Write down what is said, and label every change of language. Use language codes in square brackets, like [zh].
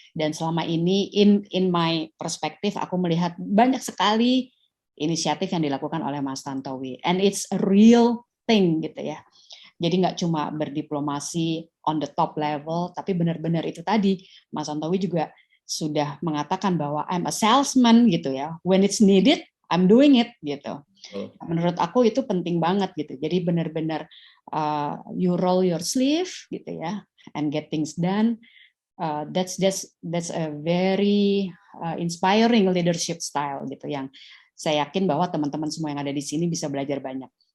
[id] Dan selama ini, [en] in my perspektif, [id] aku melihat banyak sekali inisiatif yang dilakukan oleh Mas Tantowi. [en] And it's a real thing [id] gitu ya. Jadi nggak cuma berdiplomasi [en] on the top level, [id] tapi benar-benar itu tadi, Mas Tantowi juga sudah mengatakan bahwa [en] I'm a salesman [id] gitu ya. [en] When it's needed, I'm doing it gitu. [id] Menurut aku itu penting banget gitu. Jadi benar-benar [en] you roll your sleeve gitu ya, and get things done. That's a very inspiring leadership style [id] gitu, yang saya yakin bahwa teman-teman semua yang ada di sini bisa belajar banyak.